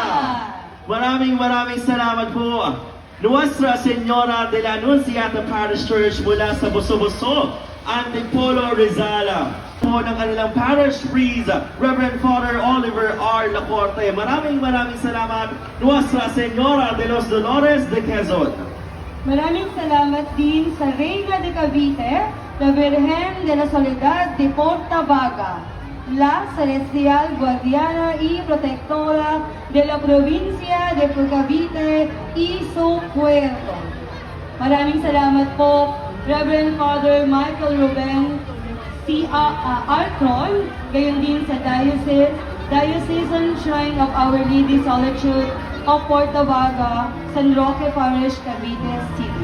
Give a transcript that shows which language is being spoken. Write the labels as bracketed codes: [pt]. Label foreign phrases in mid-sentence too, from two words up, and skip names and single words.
[tl] Maraming salamat po. Nuestra Señora de la Anunciata Parish Church mula sa Boso-Boso, Antipolo, Rizal. Po ng kanilang parish priest, Reverend Father Oliver R. Lacorte. Maraming salamat, Nuestra Señora de los Dolores de Quezon. Maraming salamat din sa Reina de Cavite, la Virgen de la Soledad de Portavaga, la Celestial Guardiana y Protectora de la Provincia de Cavite y su puerto. Maraming salamat po, Reverend Father Michael Ruben C. Artron, gayon din sa Diocesan Shrine of Our Lady Solitude of Portavaga, San Roque Parish, Cavite City.